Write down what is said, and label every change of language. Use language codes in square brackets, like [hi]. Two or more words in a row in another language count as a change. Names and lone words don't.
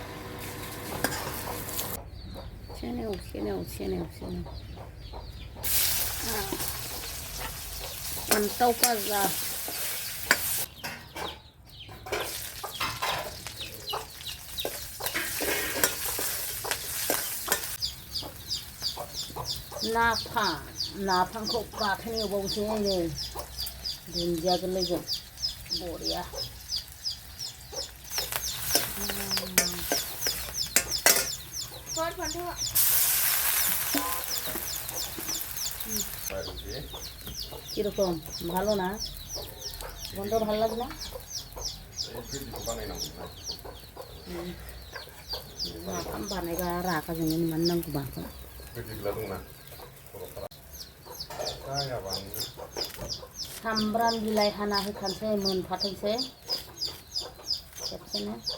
[brx] सेनेव फान्थाव फाजा नाफामखौ बाथोन एवबावनोसै नै दुन्दिया गोरलैजों बरिया। [bn] কিরকম ভালো না? গন্ধ ভালো লাগে না? [brx] नाफाम बानायबा रागा जोङो मानो नांगौ बाखौ। सामब्राम बिलाइ हाना होखानोसै मोनफाथोंसै खेबसेनो।